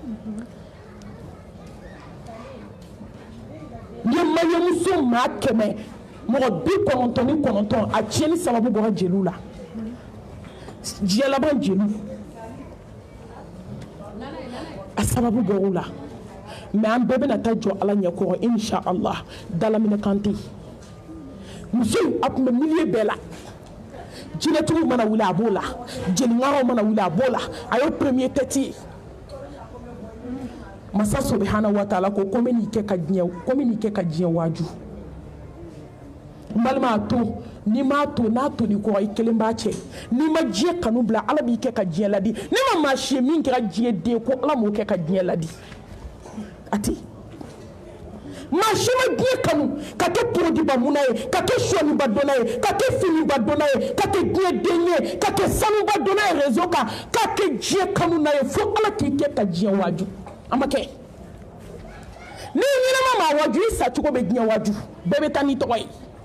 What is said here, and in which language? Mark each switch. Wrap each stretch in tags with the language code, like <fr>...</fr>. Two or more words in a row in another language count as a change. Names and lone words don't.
<bm>n ye mariyamuso maa 100 mɔgɔ 99 a tiɲɛni sababu bɔra jeliw la diɲɛ laban jeliw a sababu bɔr'u la mais an bɛɛ bɛna taa jɔ ala ɲɛkɔrɔ inch'Allah dalaminɛ kan tɛ yen musow a tun bɛ milieu bɛɛ la jinɛtigiw mana wuli a b'o la jeliŋaraw mana wuli a b'o la a y'o</bm> <fr>premier tête</fr> <bm>ye masa</bm> <ar>سبحانه وتعالى</ar> <bm>ko ko n bɛ n'i kɛ ka diɲɛ waaju n balima a to n'i m'a to n'a toni kɔrɔ i kelen b'a cɛ n'i ma diɲɛ kanu bila ala b'i kɛ ka diɲɛ ladi ne ma maa si ye min kɛra diɲɛ den ko ala m'o kɛ ka diɲɛ ladi a tɛ maa si ma diɲɛ kanu ka kɛ porodiba munna ye ka kɛ sɔniba dɔnna ye ka kɛ finiba dɔnna ye ka kɛ diɲɛ den ye ka kɛ sanuba dɔnna ye réseau kan ka kɛ diɲɛ kanu na ye fo ala k'i kɛ ka diɲɛ waaju a ma kɛ ni ɲɛnama maa waaju i sa cogo bɛ diɲɛ waaju bɛɛ bɛ taa n'i tɔgɔ ye</bm>